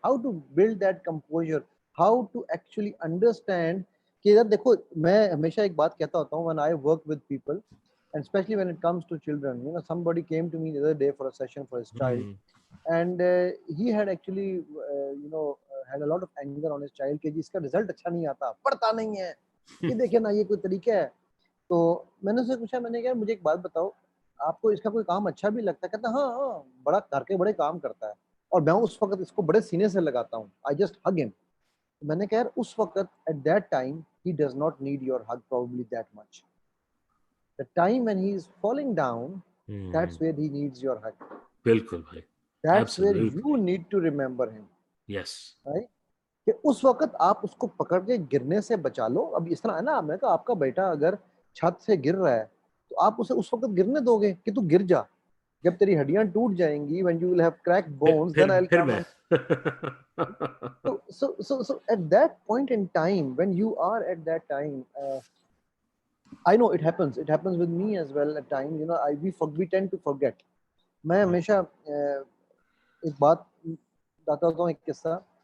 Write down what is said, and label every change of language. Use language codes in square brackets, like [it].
[en] How to build that composure? How to actually understand [hi] कि यार देखो, मैं हमेशा एक बात कहता होता हूँ, [en] when I work with people, and especially when it comes to children, somebody came to me the other day for a session for his child, and he had actually had a lot of anger on his child [hi] कि इसका result अच्छा नहीं आता, पढ़ता नहीं है, ये देखे ना, ये कोई तरीका है. तो मैंने उससे पूछा, मैंने कहा मुझे एक बात बताओ, आपको इसका कोई काम अच्छा भी लगता है? कहता हाँ, बड़ा घर के बड़े काम करता है, और मैं उस वक्त इसको बड़े सीने से लगाता हूँ. [en] I just hug him. [hi] मैंने कहा यार, उस वक्त [en] at that time he does not need your hug probably that much. The time when he is falling down, that's where he needs your hug. [hi] बिल्कुल भाई. [en] That's where you need to remember him. Yes. Right? [hi] कि उस वक्त आप उसको पकड़ के गिरने से बचा लो. अब इस तरह है ना, मैंने कहा आपका बेटा अगर छत से गिर रहा है तो आप उसे उस वक्त गिरने दोगे कि तू गिर जा? जब तेरी हड्डियां टूट जाएंगी, [en] when you will have cracked bones, then I'll come. So at that point in time, when you are at that time, I know it happens. It happens with me as well at times. We tend to forget. [hi] मैं हमेशा एक बात बताता हूँ, एक किस्सा.